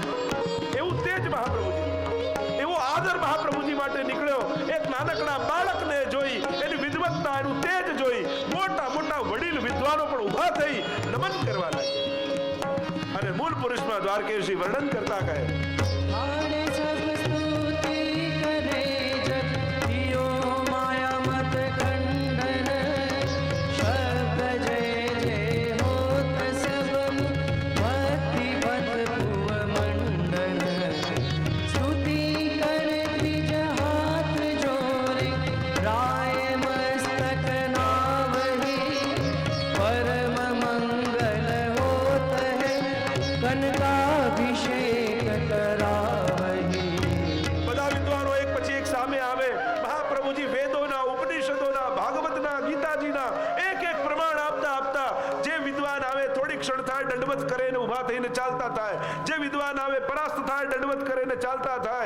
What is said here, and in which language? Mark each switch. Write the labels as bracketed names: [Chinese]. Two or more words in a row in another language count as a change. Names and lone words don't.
[Gujarati] એવું તેજ મહાપ્રભુજી, એવો આદર મહાપ્રભુજી માટે નીકળ્યો. એક નાનકડા બાળકને જોઈ, એની વિદ્વત્તા, એનું તેજ જોઈ મોટા મોટા વડીલ વિદ્વાનો પણ ઊભા થઈ નમન કરવા લાગ્યા. અને મૂળ પુરુષમાં દ્વારકેશજી વર્ણન કરતા કહે, [Braj] हारे सब स्तुति करे जग, जियो माया मत खंडन. शब्द जय जय होत सब, भक्ति पद भुव मंडन. स्तुति करे द्विज हाथ जोड़े, राय मस्तक नावही. परम मंगल होत है, कनकाभिषेक करावही. [Gujarati] બધા વિદ્વાનો એક પછી એક સામે આવે. મહાપ્રભુજી વેદોના, ઉપનિષદોના, ભાગવતના, ગીતાજીના એક એક પ્રમાણ આપતા આપતા જે વિદ્વાન આવે થોડી ક્ષણ થાય દંડવત કરે ને ઊભા થઈને ચાલતા થાય, જે વિદ્વાન આવે પરાસ્ત થાય દંડવત કરે ને ચાલતા થાય.